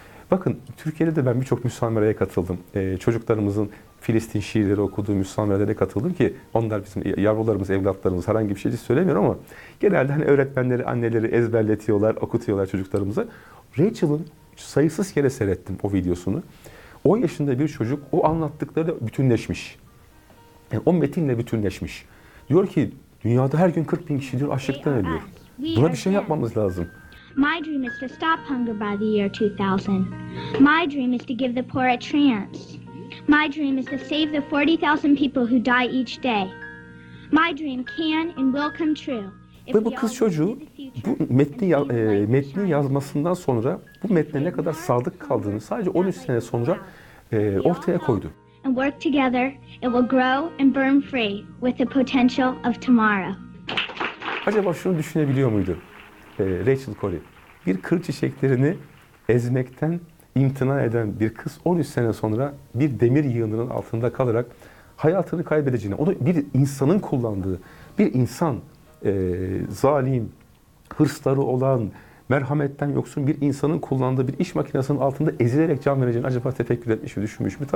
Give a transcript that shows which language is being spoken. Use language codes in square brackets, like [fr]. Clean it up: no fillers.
[tr] Bakın Türkiye'de de ben birçok müsameraya katıldım. Çocuklarımızın Filistin şiirleri okuduğu müsameralara katıldım ki onlar bizim yavrularımız, evlatlarımız, herhangi bir şey söylemiyorum ama genelde hani öğretmenleri, anneleri ezberletiyorlar, okutuyorlar çocuklarımıza. Rachel'ın sayısız kere seyrettim o videosunu. 10 yaşında bir çocuk o anlattıkları bütünleşmiş. Yani o metinle bütünleşmiş. Diyor ki dünyada her gün 40 bin kişi diyor açlıktan ölüyor. Buna bir şey yapmamız lazım. [en] My dream is to stop hunger by the year 2000. My dream is to give the poor a chance. My dream is to save the 40,000 people who die each day. My dream can and will come true. [tr] Ve bu kız çocuğu bu metni yazmasından sonra bu metne ne kadar sadık kaldığını sadece 13 sene sonra ortaya koydu. [en] And work together, it will grow and burn free with the potential of tomorrow. [tr] Acaba şunu düşünebiliyor muydu? Rachel Corrie, bir kır çiçeklerini ezmekten imtina eden bir kız 13 sene sonra bir demir yığınının altında kalarak hayatını kaybedeceğini, onu bir insanın kullandığı, bir insan zalim, hırsları olan, merhametten yoksun bir insanın kullandığı bir iş makinesinin altında ezilerek can vereceğini acaba tefekkür etmiş mi, düşünmüş mü?